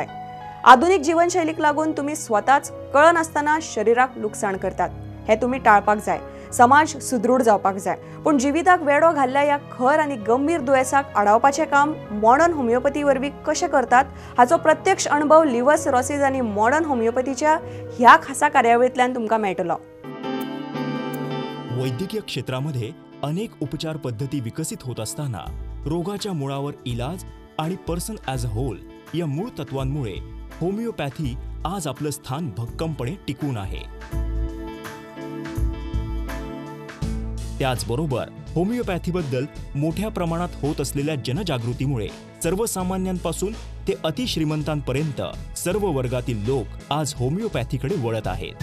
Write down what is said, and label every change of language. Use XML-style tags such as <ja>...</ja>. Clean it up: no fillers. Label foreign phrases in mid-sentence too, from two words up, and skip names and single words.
<kok>आधुनिक जीवनशैलीक लागून तुमी स्वताच कळनासतना शरीराक लुकसाण करतात, हे तुमी टाळपाक जाय। समाज सुदृढ जावपाक जाय, पण जिविताक वेडो घाल्ल्या ह्या खर आनी गंभीर दुयेंसाक आडावपाचें काम</kok> <en>modern homeopathy</en> <kok>वरवीं कशें करतात हाचो प्रत्यक्ष अनुभव</kok> <en>liver cirrhosis</en> <kok>आनी</kok> <en>modern homeopathyच्या</en> <kok>ह्या खासा कार्यावळींतल्यान तुमकां मेळटलो।</kok> <mr>वैद्यकीय क्षेत्रामध्ये अनेक उपचार पद्धती विकसित होत असताना रोगाच्या मुळावर इलाज आणि</mr> <en>person as a whole</en> <mr>या मूळ तत्वांमुळे होमिओपॅथी आज आपलं स्थान भक्कमपणे टिकून आहे। त्याचबरोबर होमिओपॅथीबद्दल मोठ्या प्रमाणात होत असलेल्या जनजागृतीमुळे सर्वसामान्यांपासून ते अतिश्रीमंतांपर्यंत सर्व वर्गातील लोक आज होमिओपॅथीकडे वळत आहेत।</mr>